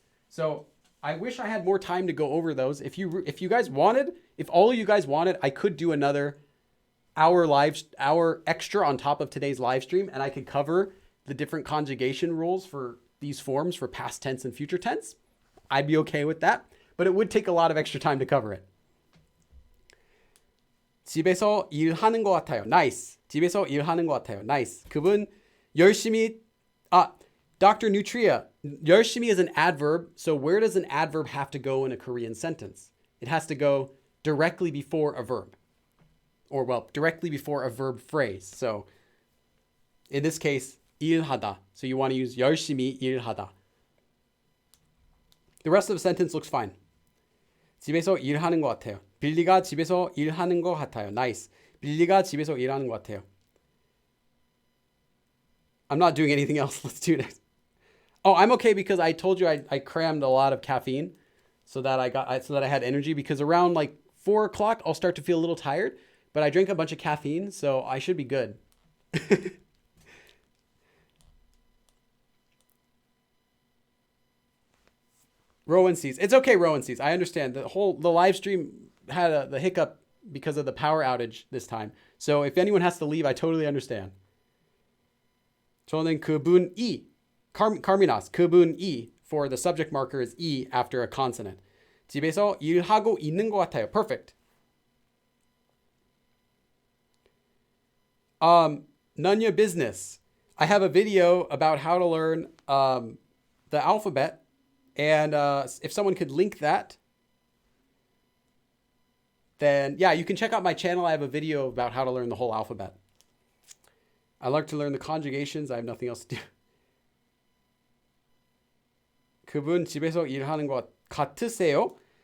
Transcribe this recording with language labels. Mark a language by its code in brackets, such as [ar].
[en] So I wish I had more time to go over those. If you guys wanted, if all of you guys wanted, I could do another hour extra on top of today's live stream, and I could cover the different conjugation rules for these forms for past tense and future tense. I'd be okay with that, but it would take a lot of extra time to cover it. [ko] 집에서 일하는 것 같아요. [en] Nice. [ko] 집에서 일하는 것 같아요. [en] Nice. [ko] 그분 열심히, Dr. [en] Nutria, 열심히 is an adverb. So where does an adverb have to go in a Korean sentence? It has to go directly before a verb. Or, well, directly before a verb phrase. So in this case, 일하다. So you want to use 열심히 일하다. The rest of the sentence looks fine. [ko] 집에서 일하는 것 같아요. 빌리가 집에서 일하는 것 같아요. [en] Nice. [ko] 빌리가 집에서 일하는 것 같아요. [en] I'm not doing anything else. Let's do this. Oh, I'm okay because I told you I crammed a lot of caffeine so that I had energy, because around like 4 o'clock I'll start to feel a little tired, but I drank a bunch of caffeine, so I should be good. Rowan sees. It's okay, Rowan sees. I understand. The live stream had the hiccup because of the power outage this time. So if anyone has to leave, I totally understand. [ko] 저는 그분이, [en] Carminas, 그분이, for the subject marker is E after a consonant. [ko] 집에서 일하고 있는 것 같아요. [en] Perfect. None your business. I have a video about how to learn the alphabet. And if someone could link that, then yeah, you can check out my channel. I have a video about how to learn the whole alphabet. I like to learn the conjugations. I have nothing else to do. [ko] 그분 집에서 일하는 것 같으세요?